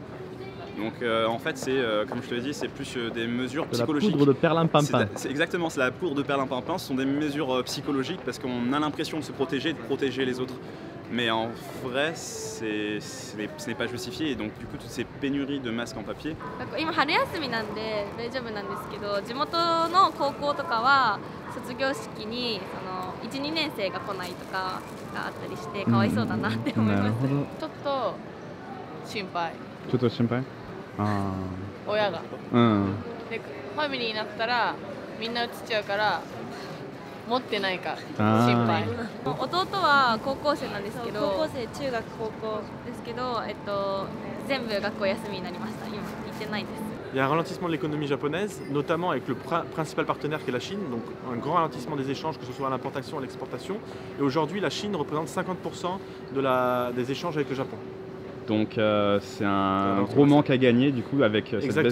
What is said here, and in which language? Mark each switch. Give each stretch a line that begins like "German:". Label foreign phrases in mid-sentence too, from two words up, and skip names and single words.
French: Donc en fait, c'est comme je te l'ai dit, c'est plus des mesures psychologiques. La poudre de perlimpinpin. C'est exactement, c'est la poudre de perlimpinpin. Ce sont des mesures psychologiques parce qu'on a l'impression de se protéger, de protéger les autres. Mais en vrai, ce n'est pas justifié et donc du coup toutes ces pénuries de masques en papier.
Japanese: 今春休みなんで大丈夫なんですけど、地元の高校とかは卒業式に1、2年生が来ないとかがあったりしてかわいそうだなって思います。ちょっと心配。ちょっと心配？ああ。親が。うん。でファミリーになったらみんな移っちゃうから。持ってないか心配。弟は高校生なんですけど、高校生中学高校ですけど、全部学校休みになりました。今行ってないです。
French: Il y a un ralentissement de l'économie japonaise, notamment avec le principal partenaire qui est la Chine, donc un grand ralentissement des échanges, que ce soit à l'importation ou à l'exportation. Et aujourd'hui, la Chine représente 50% des échanges avec le Japon. Donc c'est un gros manque à gagner du coup avec cette baisse de